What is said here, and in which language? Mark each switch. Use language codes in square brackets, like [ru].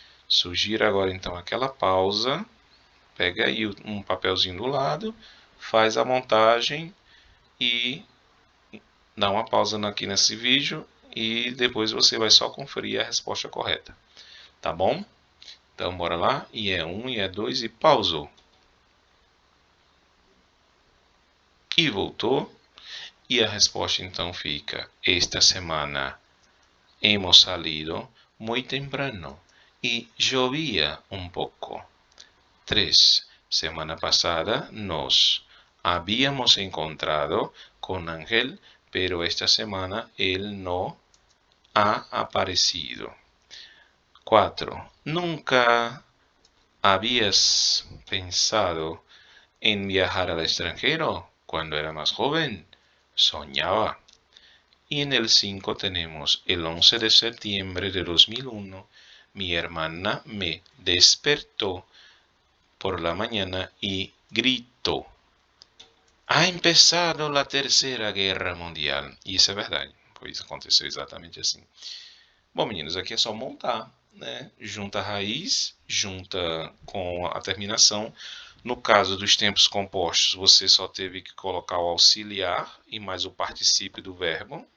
[pt] Sugiro agora então aquela pausa, pega aí um papelzinho do lado, faz a montagem e dá uma pausa aqui nesse vídeo e depois você vai só conferir a resposta correta, tá bom? Então bora lá, e é 1, e é 2 e pausou. E voltou. E a resposta então fica: [es] esta semana hemos salido muy temprano y llovía un poco. 3. Semana pasada nos habíamos encontrado con Ángel, pero esta semana él no ha aparecido. 4. Nunca habías pensado en viajar al extranjero cuando era más joven. Soñaba. Y en el 5 tenemos el 11 de septiembre de 2001. Mi hermana me despertó por la mañana y gritó: ha empezado la Terceira Guerra Mundial. [pt] E isso é verdade, pois aconteceu exatamente assim. Bom, meninos, aqui é só montar, né? Junta a raiz, junta com a terminação. No caso dos tempos compostos, você só teve que colocar o auxiliar e mais o particípio do verbo.